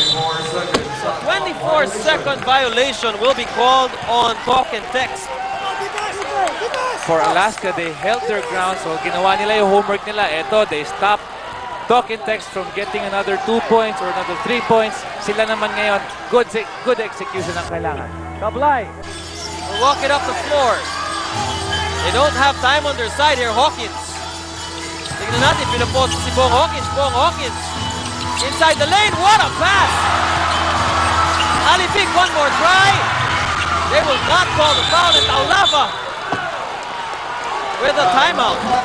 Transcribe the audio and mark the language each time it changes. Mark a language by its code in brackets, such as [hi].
[en] 24-second violation will be called on talk and text. For Alaska, they held their ground, so [tl] ginawa nila yung homework nila. [en] Eto, they stopped talk and text from getting another 2 points or another 3 points. [tl] Sila naman ngayon, good execution ang kailangan. Cablay. [en] Will walk it up the floor. They don't have time on their side here, Hawkins. [tl] Tignan natin, pinapost si Bong Hawkins. [en] Bong Hawkins inside the lane. What a pass! Ali Pick, one more try. They will not call the foul, and Taulava with a timeout.